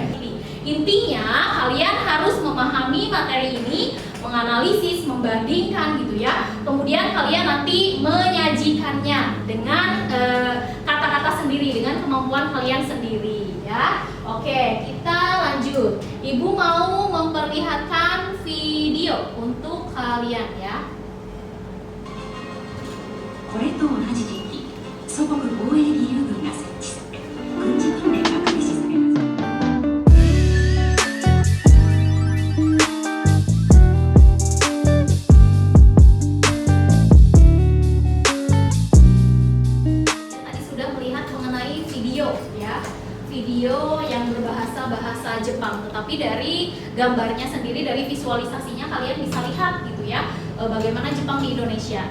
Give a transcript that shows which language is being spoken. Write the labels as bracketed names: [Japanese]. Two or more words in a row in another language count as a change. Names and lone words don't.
[Indonesian] Intinya, kalian harus memahami materi ini, menganalisis, membandingkan gitu ya. Kemudian kalian nanti menyajikannya dengan kata-kata sendiri, dengan kemampuan kalian sendiri ya. Oke, kita lanjut. Ibu mau memperlihatkan video untuk kalian ya. [Japanese] これと同じ時期、祖国防衛義勇軍が設置され、軍事訓練が開始されます。 [Indonesian] Tadi sudah melihat mengenai video ya. Video yang berbahasa Jepang, tetapi dari gambarnya sendiri, dari visualisasinya kalian bisa lihat gitu ya, bagaimana Jepang di Indonesia.